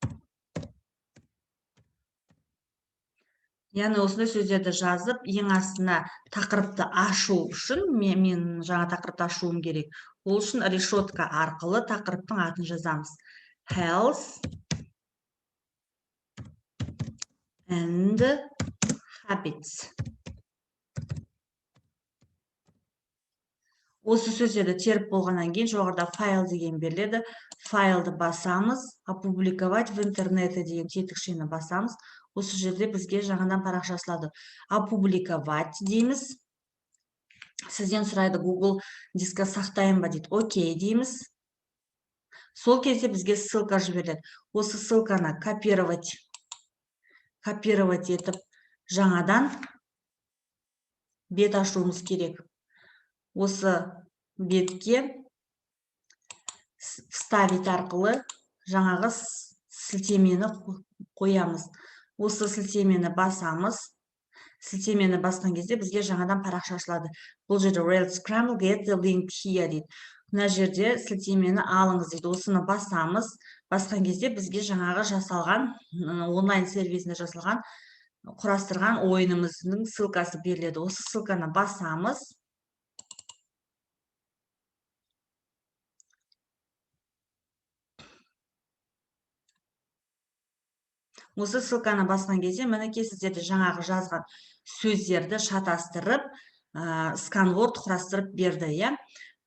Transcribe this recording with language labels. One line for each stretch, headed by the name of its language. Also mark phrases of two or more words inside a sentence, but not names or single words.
Kazakh: Яғни осындай сөздерді жазып, ең астына тақырыпты ашу үшін, мен жаңа тақырыпты ашуым керек. Ол үшін решетка арқылы тақырыптың атын жазамыз.
English: Health and Habits.
Kazakh: Осы сөздерді теріп болғаннан кейін жоғарыда файл деген беріледі. Файлды басамыз,
Russian: опубликовать в интернете
Kazakh: деген тетікшені басамыз. Осы жерде бізге жаңадан парақша ашылады. Опубликовать дейміз. Сізден сұрайды Google дискқа сақтайын ба дейді. Окей дейміз. Сол кезде бізге ссылка жібереді. Осы ссылканы копировать етіп жаңадан бет ашуымыз керек. Осы бетке вставить арқылы жаңағы сілтемені қоямыз. Осы сілтемені басамыз. Сілтемені басқан кезде бізге жаңадан парақша ашылады. Бұл жерде Wild Scramble,
English: get the link here
Kazakh: дейді. Мына жерде сілтемені алыңыз дейді. Осыны басамыз. Басқан кезде бізге жаңағы жасалған, онлайн сервисінде жасалған, құрастырған ойынымыздың ссылкасы беріледі. Осы ссылканы басамыз. Осы ссылканы басқан кезде мінекей сіздерде жаңағы жазған сөздерді шатастырып, сканворд құрастырып берді, иә?